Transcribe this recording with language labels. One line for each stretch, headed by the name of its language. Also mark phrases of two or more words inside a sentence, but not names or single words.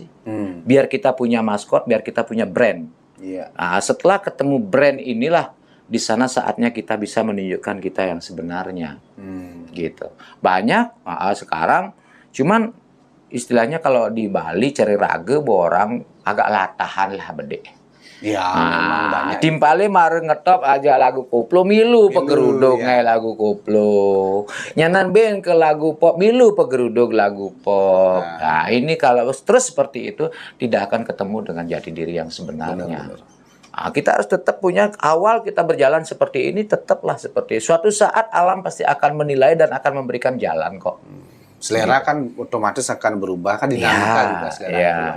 Indonesian: Biar kita punya maskot, biar kita punya brand. Setelah ketemu brand inilah, di sana saatnya kita bisa menunjukkan kita yang sebenarnya. Gitu. Banyak sekarang, cuman istilahnya kalau di Bali
Balinese: cari raga borang agak latahan lah bede.
Indonesian: Memang banyak.
Balinese: Timpale mare ngetop aja lagu koplo milu pegeruduk lagu koplo. Nyanan ben ke lagu pop milu pegeruduk lagu pop.
Indonesian: Nah, ini kalau terus seperti itu tidak akan ketemu dengan jati diri yang sebenarnya. Kita harus tetap punya, awal kita berjalan seperti ini tetaplah seperti suatu saat alam pasti akan menilai dan akan memberikan jalan kok. Selera kan otomatis akan berubah, kan dinamika juga selera.